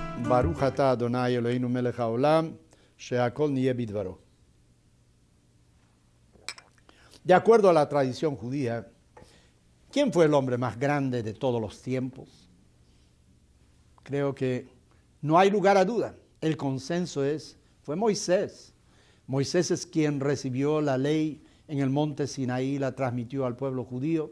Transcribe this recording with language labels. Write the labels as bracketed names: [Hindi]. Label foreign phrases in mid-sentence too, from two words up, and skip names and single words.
[Hebrew] ברוך אתה אדוני אלוהינו מלך העולם, שהכל נהיה בדברו. [Spanish] De acuerdo a la tradición judía, ¿quién fue el hombre más grande de todos los tiempos? Creo que no hay lugar a duda. El consenso fue Moisés. Moisés es quien recibió la ley en el monte Sinaí y la transmitió al pueblo judío.